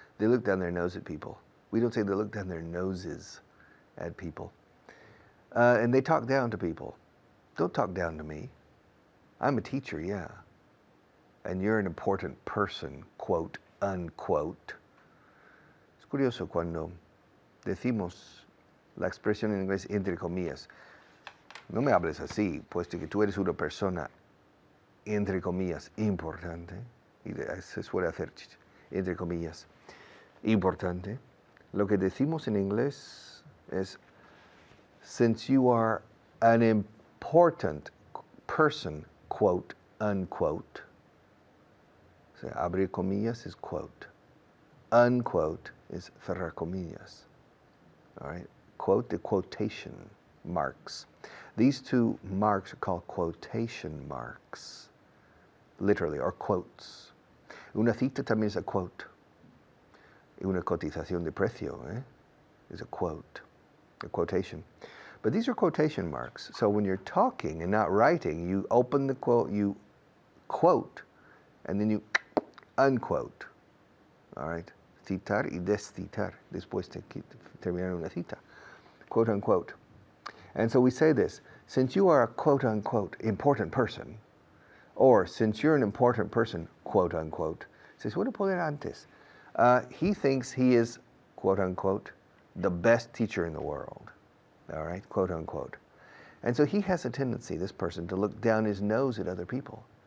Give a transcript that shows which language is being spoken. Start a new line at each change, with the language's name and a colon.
English: They look down their nose at people. We don't say they look down their noses at people. And they talk down to people. Don't talk down to me. I'm a teacher, yeah. And you're an important person, quote, unquote.
Spanish: Es curioso cuando decimos la expresión en inglés entre comillas. No me hables así, puesto que tú eres una persona, entre comillas, importante. Y se suele hacer, entre comillas, importante. Lo que decimos en inglés es,
English: since you are an important person, quote, unquote. So,
Spanish: abrir comillas
English: is quote. Unquote is
Spanish: cerrar comillas.
English: All right? Quote, the quotation marks. These two marks are called quotation marks, literally, or quotes.
Spanish: Una cita también es a quote. Una cotización de precio
English: is a quote, a quotation. But these are quotation marks. So when you're talking and not writing, you open the quote, you quote, and then you unquote. All right?
Spanish: Citar y descitar. Después de terminar una cita.
English: Quote, unquote. And so we say this, since you are a quote, unquote, important person, or since you're an important person, quote, unquote,
Spanish: se suele poner antes.
English: He thinks he is, quote, unquote, the best teacher in the world. All right, quote, unquote. And so he has a tendency, this person, to look down his nose at other people.